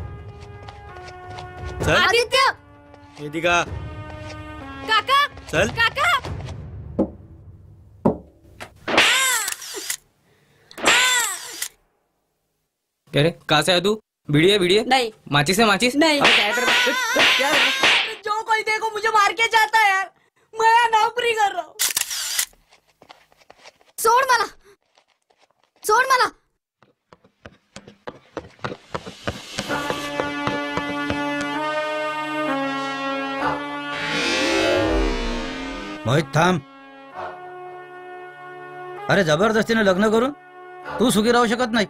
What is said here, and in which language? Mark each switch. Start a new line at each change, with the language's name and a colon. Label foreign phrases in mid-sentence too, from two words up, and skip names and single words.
Hindi: चल. आदित्य वेदिका काका चल. काका क्या रे कहाँ से आया तू? बीड़ी नहीं. माचिस है माचिस? नहीं. अबे क्या कर रहा है? जो कोई देखो मुझे मार के जाता है यार. मैं नौकरी कर रहा हूँ.
Marathi: सोड मला सोड मला. मोहित थांब. अरे जबरदस्तीने लग्न करून तू सुखी राहू शकत नाही.